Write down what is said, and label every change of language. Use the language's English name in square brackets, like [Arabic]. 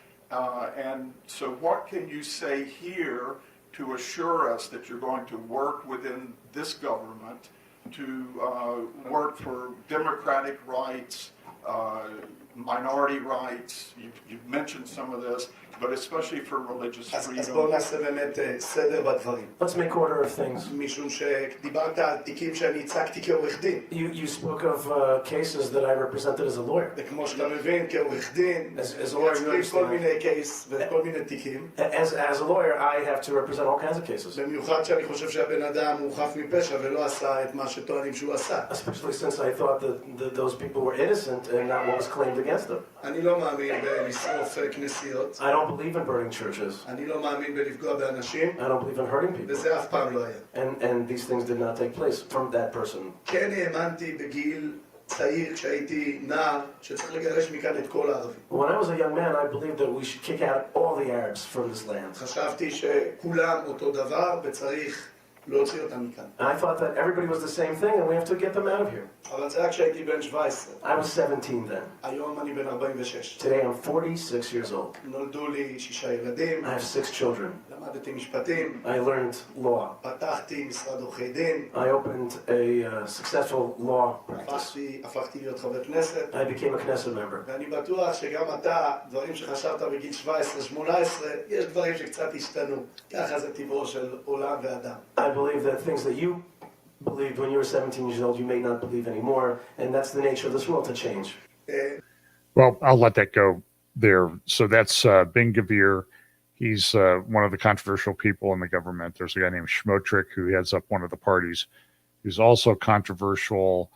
[English] And so what can you say here to assure us that you're going to work within this government to work for democratic rights, minority rights? You've mentioned some of this, but especially for religious freedom. [Hebrew] אז בואו נעשה באמת סדר בדברים. [English] Let's make order of things. [Hebrew] משום שדיברת על תיקים שאני הצגתי כעורך דין. [English] You spoke of cases that I represented as a lawyer. [Hebrew] וכמו שאתה מבין, כעורך דין, [English] As a lawyer, you [Hebrew] מייצגים כל [English] understand. [Hebrew] מיני קייס וכל מיני תיקים. [English] As a lawyer, I have to represent all kinds of cases. [Hebrew] במיוחד שאני חושב שהבן אדם הוא חף מפשע ולא עשה את מה שטוענים שהוא עשה. [English] Especially since I thought that those people were innocent and not what was claimed against them. [Hebrew] אני לא מאמין בלשרוף כנסיות. [English] I don't believe in burning churches. [Hebrew] אני לא מאמין בלפגוע באנשים. [English] I don't believe in hurting people. [Hebrew] וזה אף פעם לא היה. [English] And these things did not take place from that person. [Hebrew] כן האמנתי בגיל צעיר, כשהייתי נער, שצריך לגרש מכאן את כל הערבים. [English] When I was a young man, I believed that we should kick out all the Arabs from this land. [Hebrew] חשבתי שכולם אותו דבר וצריך להוציא אותם מכאן. [English] And I thought that everybody was the same thing and we have to get them out of here. [Hebrew] אבל זה רק כשהייתי בן 17. [English] I was 17 then. [Hebrew] היום אני בן 46. [English] Today I'm 46 years old. [Hebrew] נולדו לי 6 ילדים. [English] I have 6 children. [Hebrew] למדתי משפטים. [English] I learned law. [Hebrew] פתחתי משרד עורכי דין. [English] I opened a successful law practice. [Hebrew] הפכתי להיות חבר כנסת. [English] I became a Knesset member. [Hebrew] ואני בטוח שגם אתה, דברים שחשבת בגיל 17-18, יש דברים שקצת השתנו. ככה זה טבעו של עולם ואדם. [English] I believe that things that you believed when you were 17 years old, you may not believe anymore, and that's the nature of this world to change. Well, I'll let that go there. So that's Ben Gvir. He's one of the controversial people in the government. There's a guy named Schmotrick who heads up one of the parties, who's also controversial.